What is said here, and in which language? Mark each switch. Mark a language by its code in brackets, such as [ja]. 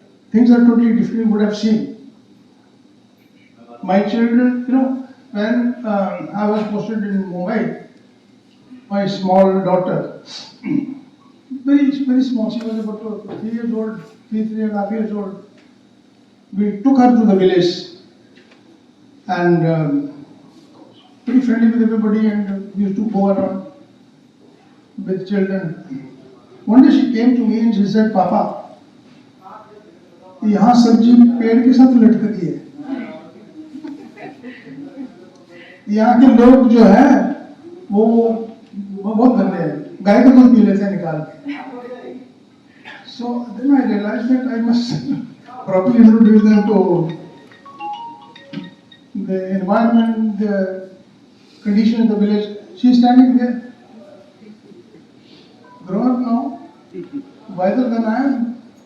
[en] Things are totally different, you would have seen. My children, when I was posted in Mumbai, my small daughter, very, very small, she was about 3 years old, 3.5 years old. we took her to the village and pretty friendly with everybody, and we used to go around with children. One day she came to me and she said, [hi] "Papa, यहाँ सब्जी पेड़ के साथ लटकती है, यहाँ के लोग जो है वो बहुत गंदे हैं, गाय का दूध पी लेते हैं निकाल के." [en] So then I realized that I must properly introduce them to the environment, the condition in the village. She's standing there, grown up now, wiser than I am.